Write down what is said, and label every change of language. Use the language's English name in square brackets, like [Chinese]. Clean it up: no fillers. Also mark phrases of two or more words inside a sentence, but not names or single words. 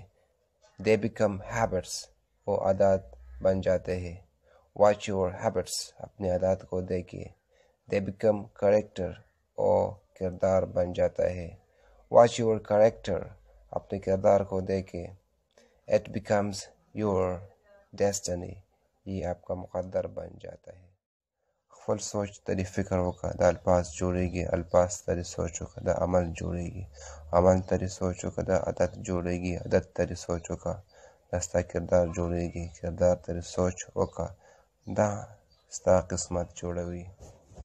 [English] They become habits [Urdu] وہ عادات بن جاتے ہیں. [English] Watch your habits [Urdu] اپنے عادات کو دیکھیے. [English] They become character [Urdu] وہ کردار بن جاتا ہے. [English] Watch your character [Urdu] اپنے کردار کو دیکھیے. [English] It becomes your destiny [Urdu] یہ آپ کا مقدر بن جاتا ہے. [Pashto] خپل سوچ تری فکر وکړه د الفاظ جوړیږي. الفاظ تری سوچ وکړه د عمل جوړیږي. عمل تری سوچ وکړه د عادت جوړیږي. عادت تری سوچ وکړه د ستا کردار جوړیږي. کردار تری سوچ وکړه دا ستا قسمت جوړوي.